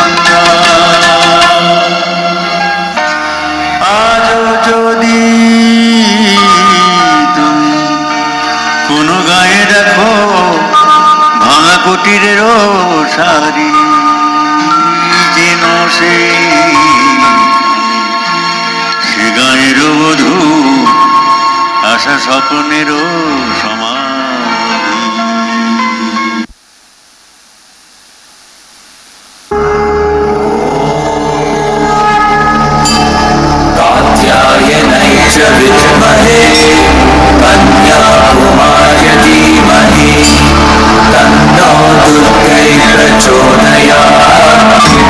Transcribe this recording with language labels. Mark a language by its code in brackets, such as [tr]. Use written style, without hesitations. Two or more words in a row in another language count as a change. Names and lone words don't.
[bn] আজও যদি তুমি কোনো গায়ে দেখো ভাঙা কুটিরের সারি যেন সে গায়ের বধূ আশা স্বপ্নেরও সমাধি [sa] कात्यायनै च विद्महे कन्याकुमार्य धीमहि तन्नो दुर्गै प्रचोदयात्